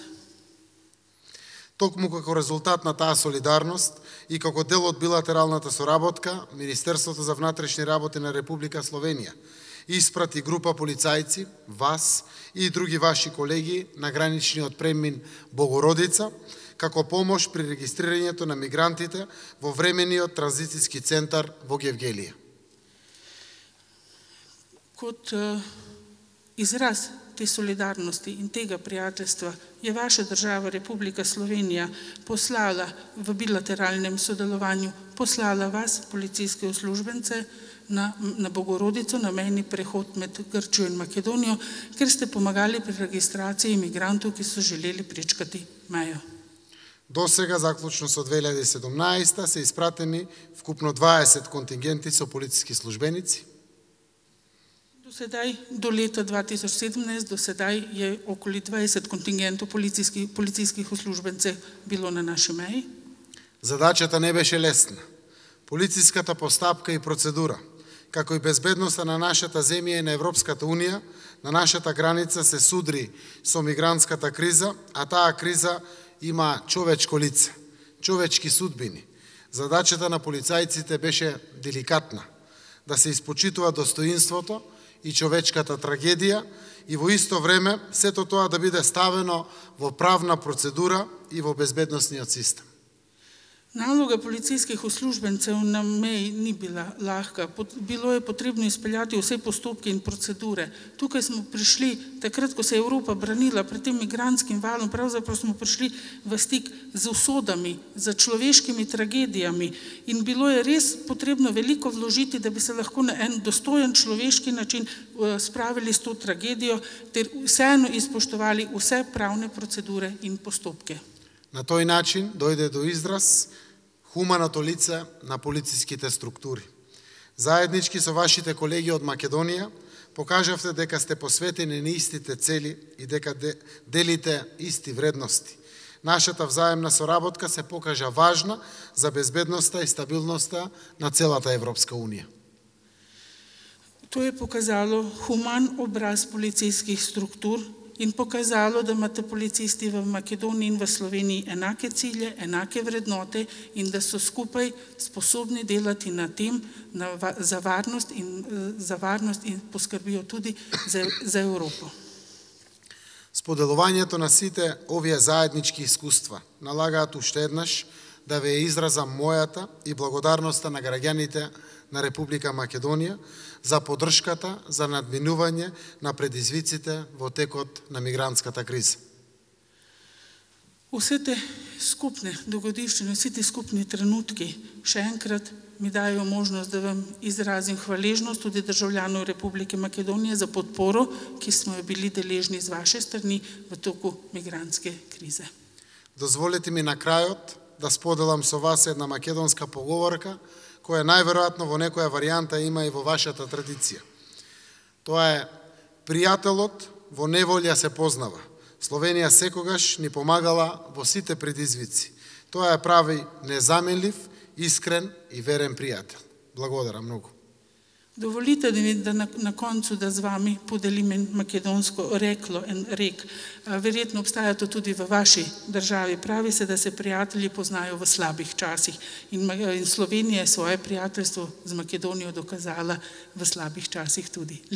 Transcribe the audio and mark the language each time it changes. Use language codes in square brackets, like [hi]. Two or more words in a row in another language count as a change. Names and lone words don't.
[mk] Токму како резултат на таа солидарност и како дел од билатералната соработка, Министерството за внатрешни работи на Република Словенија испрати група полицајци, вас и други ваши колеги на граничниот премин Богородица, како помош при регистрирањето на мигрантите во времениот транзицијски центар во Гевгелија. [sl] Kot izraz te solidarnosti in tega prijateljstva je vaša država Republika Slovenija poslala v bilateralnem sodelovanju, poslala vas, policijske uslužbence, na Bogorodico, na mejni prehod med Grčijo in Makedonijo, ker ste pomagali pri registraciji imigrantov, ki so želeli prečkati mejo. [mk] До сега, заклучно со 2017, се испратени вкупно 20 контингенти со полициски службеници. [sl] Do leta 2017, do sedaj je okoli 20 kontingentov policijskih uslužbencev bilo na naši meji. [mk] Задачата не беше лесна. Полициската постапка и процедура како и безбедноста на нашата земја и на Европската Унија, на нашата граница се судри со мигрантската криза, а таа криза има човечко лице, човечки судбини. Задачата на полицајците беше деликатна, да се испочитува достоинството и човечката трагедија и во исто време сето тоа да биде ставено во правна процедура и во безбедносниот систем. [sl] Naloga policijskih uslužbencev na meji ni bila lahka. Bilo je potrebno izpeljati vse postopke in procedure. Tukaj smo prišli, takrat, ko se je Evropa branila pred tem migrantskim valom, pravzaprav smo prišli v stik z usodami, z človeškimi tragedijami in bilo je res potrebno veliko vložiti, da bi se lahko na en dostojen človeški način spravili s to tragedijo ter vseeno izpoštovali vse pravne procedure in postopke. [mk] На тој начин дојде до израз хуманото лице на полициските структури. Заеднички со вашите колеги од Македонија покажавте дека сте посветени на истите цели и дека делите исти вредности. Нашата взаемна соработка се покажа важна за безбедноста и стабилноста на целата Европска Унија. [sl] To je pokazalo human obraz policijskih struktur in pokazalo, da imate policisti v Makedoniji in v Sloveniji enake cilje, enake vrednote in da so skupaj sposobni delati na tem za varnost in poskrbijo tudi za Evropo. [mk] Споделувањето на сите овие заеднички искуства налагаат уште еднаш да ве изразам мојата и благодарноста на граѓаните на Република Македонија за поддршката за надминување на предизвиците во текот на мигрантската криза. [sl] Vse skupne dogodivščine, vsi ti skupni trenutki še enkrat mi dajo možnost, da vam izrazim hvaležnost tudi državljanov Republike Makedonije za podporo, ki smo jo bili deležni z vaše strani v toku migrantske krize. [mk] Дозволете ми на крајот да споделам со вас една македонска поговорка, која најверојатно во некоја варијанта има и во вашата традиција. Тоа е: пријателот во неволја се познава. Словенија секогаш ни помагала во сите предизвици. Тоа ја прави незаменлив, искрен и верен пријател. Благодарам многу. [sl] Dovolite mi, da na koncu, da z vami podelim en makedonsko reklo, en rek. Verjetno obstaja to tudi v vaši državi. Pravi se, da se prijatelji poznajo v slabih časih. In Slovenija je svoje prijateljstvo z Makedonijo dokazala v slabih časih tudi.